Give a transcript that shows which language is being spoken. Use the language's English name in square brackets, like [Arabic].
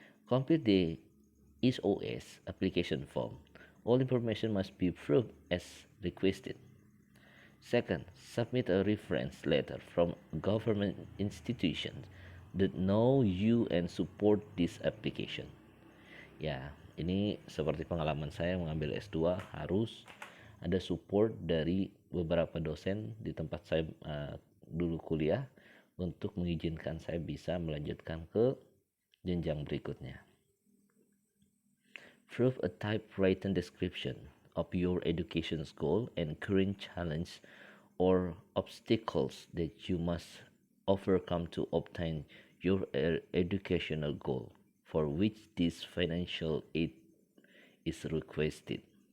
[English] Complete the SOS application form. All information must be filled as requested. Second, submit a reference letter from government institutions that know you and support this application. [Indonesian] Ya, ini seperti pengalaman saya mengambil S2, harus ada support dari beberapa dosen di tempat saya dulu kuliah untuk mengizinkan saya bisa melanjutkan ke jenjang berikutnya. [English] Prove a typewritten description of your education's goal and current challenge or obstacles that you must overcome to obtain your educational goal for which this financial aid is requested.